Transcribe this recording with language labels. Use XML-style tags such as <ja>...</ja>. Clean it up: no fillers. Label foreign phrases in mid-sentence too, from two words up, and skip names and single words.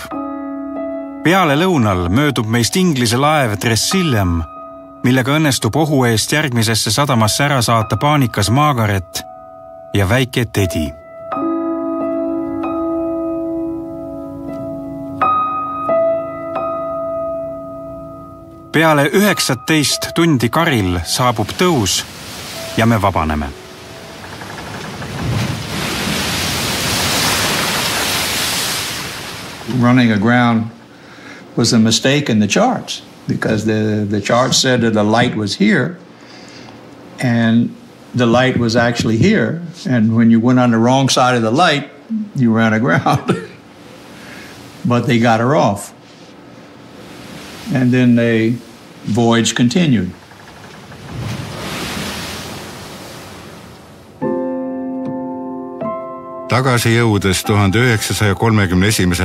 <et>Peale lõunal möödub meist Inglise laev Tresillium, millega õnnestub ohu eest järgmisesse sadamasse ära saata paanikas Margaret ja väike Teddy. Peale 19 tundi karil saabub tõus ja me vabaneme.</et> <en>Running aground was a mistake in the charts because the chart said that the light was here and the light was actually here. And when you went on the wrong side of the light, you ran aground. But they got her off. And then the voyage continued.</en> <et>Tagasi jõudes 1931.</et>